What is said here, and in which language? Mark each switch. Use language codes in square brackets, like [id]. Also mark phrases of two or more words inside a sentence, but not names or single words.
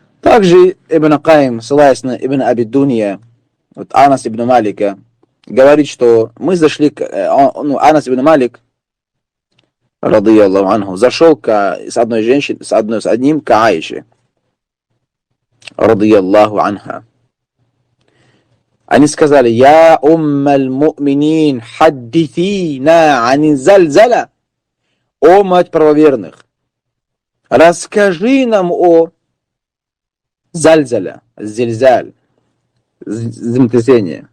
[ru] Также Ибн Каим, ссылаясь на Ибн Аби Дунья, вот Анас ибн Малика, говорит, что мы зашли, Анас ибн Малик, [ar] رضي الله عنه, [ru] зашел с одной женщиной, с одним к Аише, [ar] رضي الله عنها. [ru] Они сказали: [ar] «يا أم المؤمنين حدثينا عن الزلزلة». [ru] О, мать правоверных, расскажи нам о [ar] الزلزلة، زلزال, [ru] землетрясение.